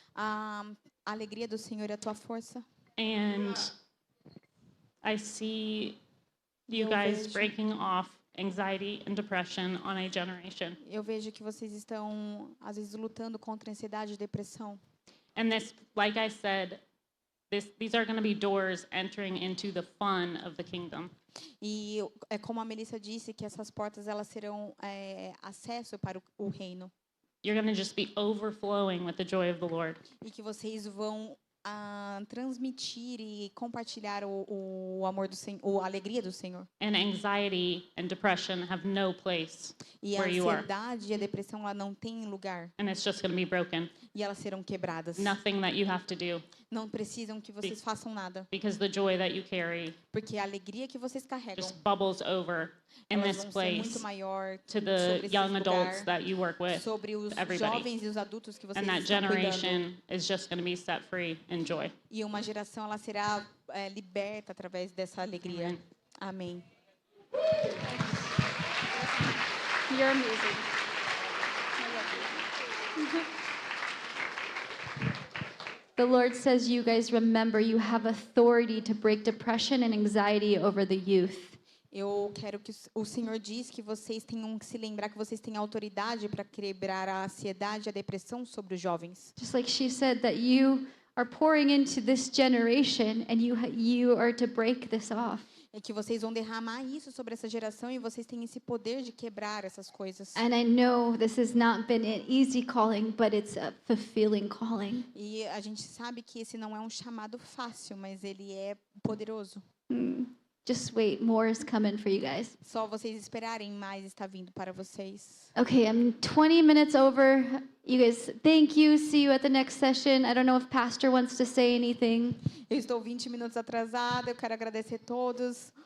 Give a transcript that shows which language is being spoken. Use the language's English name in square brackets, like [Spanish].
[Portuguese] A alegria do Senhor é a tua força. [English] And I see you [Portuguese] Eu [English] guys [Portuguese] vejo- [English] breaking off anxiety and depression on a generation. [Portuguese] Eu vejo que vocês estão, às vezes, lutando contra a ansiedade e depressão. [English] And this, like I said, these are going to be doors entering into the fun of the kingdom. [Portuguese] E é como a Melissa disse, que essas portas elas serão acesso para o reino. [English] You're going to just be overflowing with the joy of the Lord. [Portuguese] E que vocês vão transmitir e compartilhar o amor do Senhor, a alegria do Senhor. [English] And anxiety and depression have no place [Portuguese] E a [English] where you are. [Portuguese] ansiedade e a depressão ela não têm lugar. [English] And it's just going to be broken. [Portuguese] E elas serão quebradas. [English] Nothing that you have to do, [Portuguese] Não precisam que vocês façam nada. [English] because the joy that you carry [Portuguese] Porque a alegria que vocês carregam, [English] just bubbles over in [Portuguese] elas [English] this [Portuguese] vão ser muito [English] place [Portuguese] maior [English] to the [Portuguese] sobre esse [English] young [Portuguese] lugar, [English] adults that you work with. [Portuguese] sobre os [English] everybody. [Portuguese] jovens e os adultos que vocês [English] And that [Portuguese] estão cuidando. [English] generation is just going to be set free in joy. [Portuguese] E uma geração ela será liberta através dessa alegria. Amém. [English] You're amazing. The Lord says, you guys remember you have authority to break depression and anxiety over the youth. [Portuguese] Eu quero que o Senhor diz que vocês tenham que se lembrar que vocês têm autoridade para quebrar a ansiedade e a depressão sobre os jovens. [English] Just like she said that you are pouring into this generation and you are to break this off. [Portuguese] É que vocês vão derramar isso sobre essa geração e vocês têm esse poder de quebrar essas coisas. [English] And I know this has not been an easy calling, but it's a fulfilling calling. [Portuguese] E a gente sabe que esse não é um chamado fácil, mas ele é poderoso. [English] Just wait, more is coming for you guys. [Portuguese] Só vocês esperarem, mais está vindo para vocês. [English] Okay, I'm 20 minutes over. You guys, thank you. See you at the next session. I don't know if Pastor wants to say anything. [Portuguese] Eu estou 20 minutos atrasada, eu quero agradecer a todos.